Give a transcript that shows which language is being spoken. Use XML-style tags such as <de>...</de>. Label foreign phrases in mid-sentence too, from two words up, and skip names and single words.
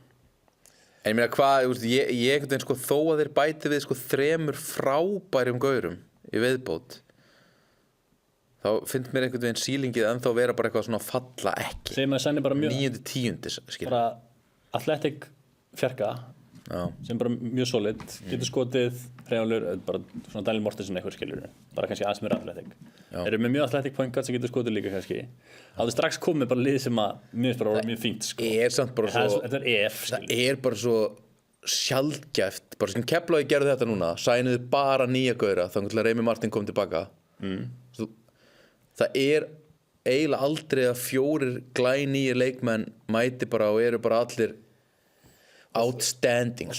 <is>En ég meina hvað, ég einhvern veginn þó að þeir bæti við 3 frábærum gaurum í viðbót, þá finnst mér einhvern veginn sílingið ennþá vera bara eitthvað svona falla ekki. Þegar maður sænir bara mjög 9-10, skilur. bara athletic fjarka sem bara mjög solid, getur skotið hreyfanlegur, bara svona Daniel Mortensen eitthvað skilur, bara kannski aðeins meira athletic. Þeir eru með mjög</is> <en>athletic point guard</en> <is>sem getur skotið líka kannski. Það er strax komið bara lið sem að mér finnst bara mjög fínt sko. Er samt bara svo, Þetta er EF skilur. það er bara svo sjaldgæft, bara sem Keflavík gerði þetta núna, sænuðu bara nýja gaura þannig til að Reymi Martin kom tilbaka. Það er eiginlega aldrei að 4 glænýjir leikmenn mæti bara og eru bara allir outstanding.</is>